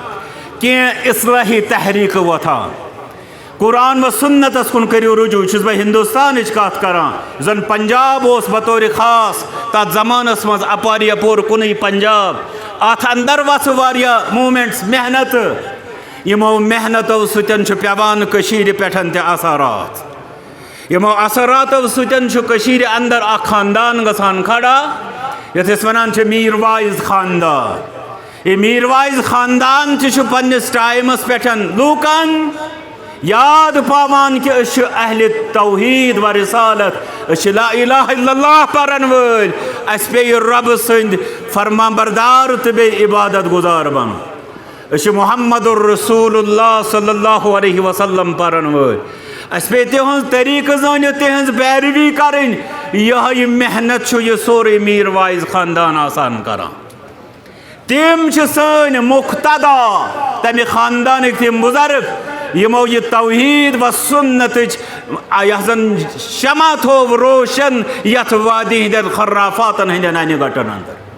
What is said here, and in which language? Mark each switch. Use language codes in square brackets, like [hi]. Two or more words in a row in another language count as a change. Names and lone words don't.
[ks] कह इस्लाही तहरीक वोथान कुरान व सुन्नतस कुन करियो रुजू छुस बह हिंदुस्तान कत करान जन पंजाब ओस बतौर खास तथ जमानस मज अपार यपोर कुन पंजाब अत अंदर वस वारिया मूवमेंट्स मेहनत यमो मेहनतो सतन पेवान कशीर पेठन ते असरात यमो असरातो सतन कशीर अंदर अ खानदान गसान खड़ा यथ वनान मीर वाइज खानदान ये मीर वाइज खानदान पन्निस टाइमस पेठन लूकन याद पावान कि अहल तौहीद व रिसालत [ar] لا إله إلا الله [ks] परन वल अस पे रब सद फरमाबरदार तो बे इबादत गुजार बन [ar] محمد رسول الله صلى الله عليه وسلم [ks] परन वल अस पे तिहंज तरीक जान तिहंज पैरवी करें यह मेहनत यह सोरे मीर वाइज खानदान आसान करान तिम सन मुख्तदा तमे खानदान तिम बुजुर्ग यमो यह तौहीद व सुन्नत जन शमा थो रोशन यथ वादी हंदन खर्राफातन हंदन अन गटन अंदर